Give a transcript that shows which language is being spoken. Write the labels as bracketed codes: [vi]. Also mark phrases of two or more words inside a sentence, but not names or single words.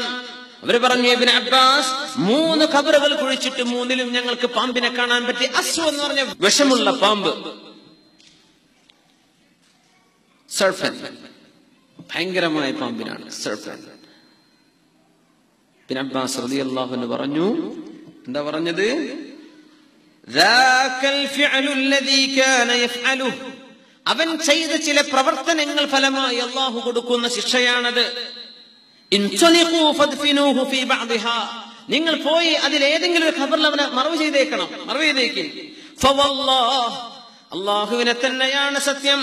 [ml] അവര് പറഞ്ഞു, ഇബ്നു അബ്ബാസ് 3 ഖബറുകൾ കുഴിച്ചിട്ട് 3ലും ഞങ്ങൾക്ക് പാമ്പിനെ കാണാൻ പറ്റി. അസ്വ എന്ന് പറഞ്ഞ വിഷമുള്ള പാമ്പ്, സർഫൻ, ഭയങ്കരമായ പാമ്പിനാണ് സർഫൻ. ഇബ്നു അബ്ബാസ് [ar] رضي الله عنه [ml] പറഞ്ഞു, എന്താ പറഞ്ഞത്? [ar] ذاك الفعل الذي كان يفعله, [ml] അവൻ ചെയ്ത ചില പ്രവർത്തനങ്ങൾ ഫലമായി അള്ളാഹു കൊടുക്കുന്ന ശിക്ഷയാണത്. നിങ്ങൾ പോയി അതിലേതെങ്കിലും ഒരു ഖബറിൽ അവനെ മറവ് ചെയ്തേക്കണം, മറവ് ചെയ്തേക്കും. അള്ളാഹുവിനെ തന്നെയാണ് സത്യം.